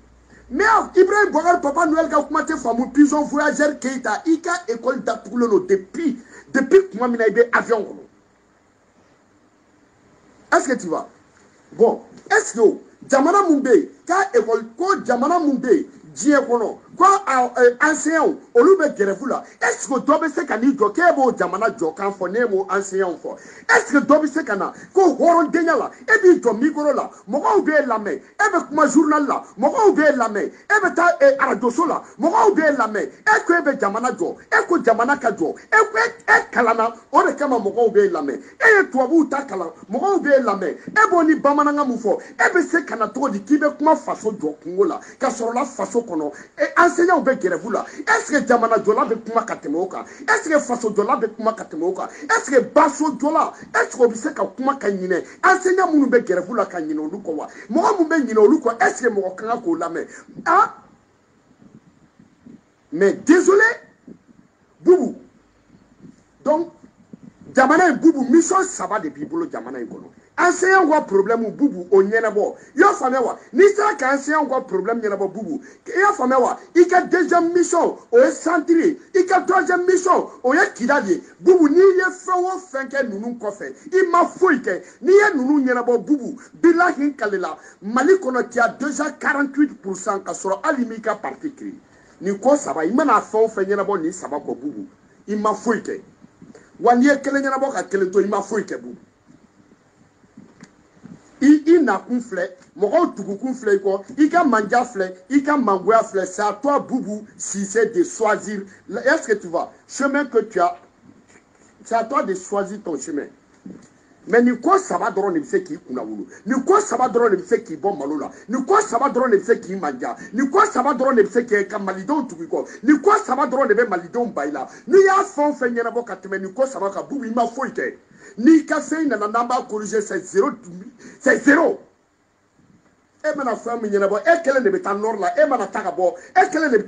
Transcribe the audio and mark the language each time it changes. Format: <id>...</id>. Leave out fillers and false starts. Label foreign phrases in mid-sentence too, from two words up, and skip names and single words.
<bm>Mais Ibrahim Boubacar Papa Noël ka kuma tɛ faamu</bm> <fr>pigeon voyageur</fr> <bm>Keita i ka école datugulen don depuis kuma min na i bɛ avion kɔnɔ</bm> <fr>est ce que tu vois bon est ce que</fr> <bm>jamana mun bɛ yen k'a école ko jamana mun bɛ yen diɲɛ kɔnɔ ko enseignants olu bɛ grève la</bm> <fr>est ce que</fr> <bm>dɔ bɛ se ka n'i jɔ k'e b'o jamana jɔkan fɔ ne m'o enseignants fɔ</bm> <fr>est ce que</fr> <bm>dɔ bɛ se ka na ko hɔrɔndenya la e b'i jɔ micro la mɔgɔw b'e lamɛn e bɛ kuma journal la mɔgɔw b'e lamɛn e bɛ taa arajoso la mɔgɔw b'e lamɛn e ko e bɛ jamana jɔ e ko jamana ka jɔ e kalanna o de kama mɔgɔw b'e lamɛn e ye tubabuw ta kalan mɔgɔw b'e lamɛn e b'o ni bamanankan mun fɔ e bɛ se ka na cogo di k'i bɛ kuma faso jɔ kungo la ka sɔrɔ la faso kɔnɔ enseignants bɛ grève la</bm> <fr>est ce que</fr> <bm>jamana jɔla bɛ kuma ka tɛmɛ o kan</bm> <fr>est ce que</fr> <bm>faso jɔla bɛ kuma ka tɛmɛ o kan</bm> <fr>est ce que</fr> <bm>baso jɔla</bm> <fr>est ce que</fr> <bm>o bɛ se ka kuma ka ɲinɛ enseignants minnu bɛ grève la ka ɲinɛ olu kɔ wa mɔgɔ min bɛ ɲinɛ olu kɔ</bm> <fr>est ce que</fr> <bm>mɔgɔ kan ka k'o lamɛn ah</bm> <fr>mais désolé</fr> <bm>bubu donc jamana in bubu mission 3 de b'i bolo jamana in kɔnɔ enseignant ka problème bubu o ɲɛnabɔ i y'a faamuya wa n'i sera ka enseignant ka problème ɲɛnabɔ bubu i y'a faamuya wa i ka</bm> <fr>deuxième mission</fr> <bm>o ye centre ye i ka</bm> <fr>troisième mission</fr> <bm>o ye kida de ye bubu n'i ye fɛn o fɛn kɛ ninnu kɔfɛ i ma foyi kɛ n'i ye ninnu ɲɛnabɔ bubu bilahi kalela Mali kɔnɔ</bm> <fr>tu as déjà 48%</fr> <bm>ka sɔrɔ hali m'i ka</bm> <fr>parti créé</fr> <bm>nin ko 3 i mana fɛn o fɛn ɲɛnabɔ nin 3 kɔ bubu i ma foyi kɛ wa n'i ye kelen ɲɛnabɔ ka kelen to i ma foyi kɛ bubu i nakun filɛ mɔgɔw tugukun filɛ i kɔ i ka manja filɛ i ka mangoya filɛ</bm> <fr>c'est à toi bubu Cissé de choisir est ce que tu vois chemin que tu as c'est à toi de choisir ton chemin</fr> <bm>mais nin ko 3 dɔrɔn de bɛ se k'i kunna wolo nin ko 3 dɔrɔn de bɛ se k'i bɔ malo la nin ko 3 dɔrɔn de bɛ se k'i manja nin ko 3 dɔrɔn de bɛ se k'i ka malidenw tugu i kɔ nin ko 3 dɔrɔn de bɛ malidenw ba i la n'i y'a fɛn o fɛn ɲɛnabɔ ka tɛmɛ nin ko 3 kan bubu i ma foyi kɛ n'i ka fɛn nana n'an b'a corriger</bm> <fr>c'est zéro</fr> <bm>e mana fɛn min ɲɛnabɔ e kelen de bɛ taa nord la e mana ta ka bɔ e kelen de bɛ taa</bm>